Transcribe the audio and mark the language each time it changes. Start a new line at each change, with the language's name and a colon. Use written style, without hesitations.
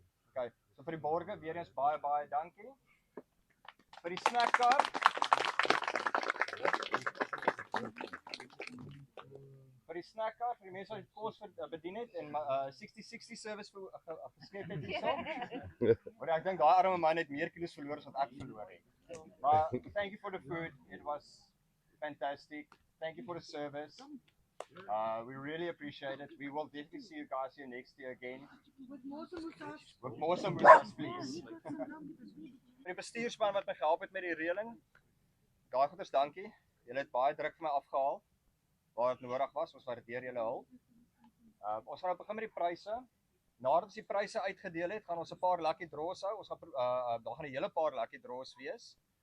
Afrikaans: Okay, so vir die borge weer eens baie dankie. Vir die snackkar. Vir die snackkar, vir die mense wat die kos bedien het en 60-60 service geskep het hierso. Maar ek dink daai arme man het meer kilos verloor as wat ek verloor het.
English: Maar thank you for the food. It was fantastic. Thank you for the service. We really appreciate it. We will definitely see you guys here next year again. With more samosas, please.
Afrikaans: Vir die bestuurspan wat my gehelp het met die reëling. Daai goeders dankie. Julle het baie druk vir my afgehaal waar dit nodig was. Ons waardeer julle hulp. Ons gaan nou begin met die pryse. Nadat ons die pryse uitgedeel het, gaan ons 'n paar lucky draws hou. Ons gaan daar gaan 'n hele paar lucky draws wees.